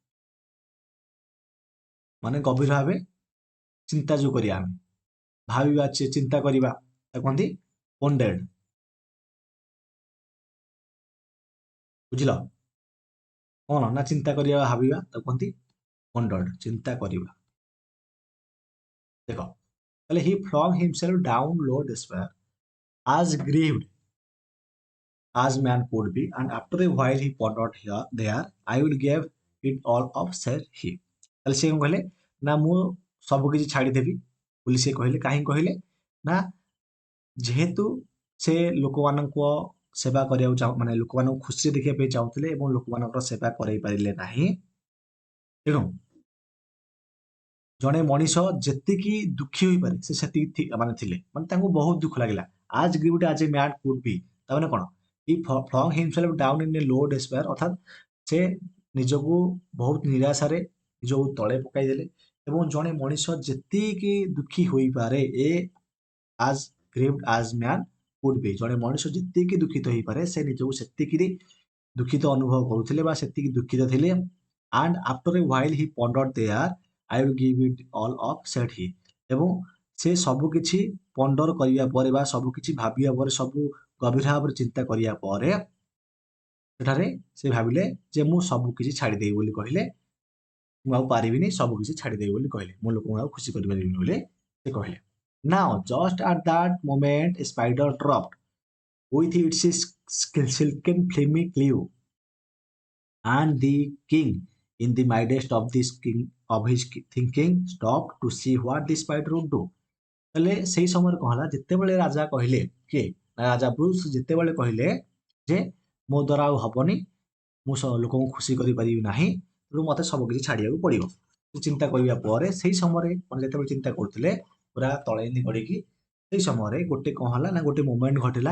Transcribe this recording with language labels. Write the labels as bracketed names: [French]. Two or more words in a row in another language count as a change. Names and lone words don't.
[Odia] ମାନେ ଗଭୀର ଭାବେ ଚିନ୍ତା ଯୋଉ କରିବା ଆମେ ଭାବିବା ଚିନ୍ତା କରିବା ତାକୁ କହନ୍ତି ପଣ୍ଡେଡ ବୁଝିଲ କଣ ନା ଚିନ୍ତା କରିବା ଭାବିବା ତାକୁ କହନ୍ତି ପଣ୍ଡଡ ଚିନ୍ତା କରିବା ଦେଖ ତାହେଲେ ହି [English] flung himself down low despair as grieved as man could be and after a while he pondered here there I will give it all up said he [Odia] ତାହେଲେ ସେ କଣ କହିଲେ ନା ମୁଁ ସବୁ କିଛି ଛାଡ଼ିଦେବି ବୋଲି ସେ କହିଲେ କାହିଁକି କହିଲେ ନା ଯେହେତୁ ସେ ଲୋକମାନଙ୍କ ସେବା କରିବାକୁ ମାନେ ଲୋକମାନଙ୍କୁ ଖୁସିରେ ଦେଖିବା ପାଇଁ ଚାହୁଁଥିଲେ ଏବଂ ଲୋକମାନଙ୍କର ସେବା କରାଇ ପାରିଲେ ନାହିଁ ତେଣୁ ଜଣେ ମଣିଷ ଯେତିକି ଦୁଃଖୀ ହୋଇପାରେ ସେ ସେତିକି ମାନେ ଥିଲେ ମାନେ ତାଙ୍କୁ ବହୁତ ଦୁଃଖ ଲାଗିଲା [English] as grieved as a man could be [Odia] ତାମାନେ କଣ ଇ [English] flung himself down in a low despair [Odia] ଅର୍ଥାତ୍ ସେ ନିଜକୁ ବହୁତ ନିରାଶାରେ ନିଜକୁ ତଳେ ପକାଇଦେଲେ ଏବଂ ଜଣେ ମଣିଷ ଯେତିକି ଦୁଃଖୀ ହୋଇପାରେ [English] a as grieved as man could be [Odia] ଜଣେ ମଣିଷ ଯେତିକି ଦୁଃଖିତ ହେଇପାରେ ସେ ନିଜକୁ ସେତିକିରେ ଦୁଃଖିତ ଅନୁଭବ କରୁଥିଲେ ବା ସେତିକି ଦୁଃଖିତ ଥିଲେ [English] and after a while he ponder there I will give it all up set he [Odia] ଏବଂ ସେ ସବୁ କିଛି ପଣ୍ଡର କରିବା ପରେ ବା ସବୁ କିଛି ଭାବିବା ପରେ ସବୁ ଗଭୀର ଭାବରେ ଚିନ୍ତା କରିବା ପରେ ସେଠାରେ ସେ ଭାବିଲେ ଯେ ମୁଁ ସବୁ କିଛି ଛାଡ଼ିଦେବି ବୋଲି କହିଲେ। ମୁଁ ଆଉ ପାରିବିନି, ସବୁ କିଛି ଛାଡ଼ିଦେବି ବୋଲି କହିଲେ। ମୁଁ ଲୋକଙ୍କୁ ଆଉ ଖୁସି କରିପାରିବିନି ବୋଲି ସେ କହିଲେ। [English] Now, just at that moment, a spider dropped with its silken filmy clue, and the king, in the midst of this king of his thinking, stopped to see what the spider would do. [Odia] ହେଲେ ସେଇ ସମୟରେ କଣ ହେଲା, ଯେତେବେଳେ ରାଜା କହିଲେ କିଏ ନା ରାଜା ବ୍ରୁସ୍ ଯେତେବେଳେ କହିଲେ ଯେ ମୋ ଦ୍ୱାରା ଆଉ ହବନି, ମୁଁ ଲୋକଙ୍କୁ ଖୁସି କରିପାରିବି ନାହିଁ, ତେଣୁ ମୋତେ ସବୁ କିଛି ଛାଡ଼ିବାକୁ ପଡ଼ିବ। ଚିନ୍ତା କରିବା ପରେ ସେଇ ସମୟରେ ମାନେ ଯେତେବେଳେ ଚିନ୍ତା କରୁଥିଲେ ପୁରା ତଳେ ଏମିତି ଗଡ଼ିକି, ସେଇ ସମୟରେ ଗୋଟେ କଣ ହେଲା ନା ଗୋଟେ ମୋମେଣ୍ଟ ଘଟିଲା।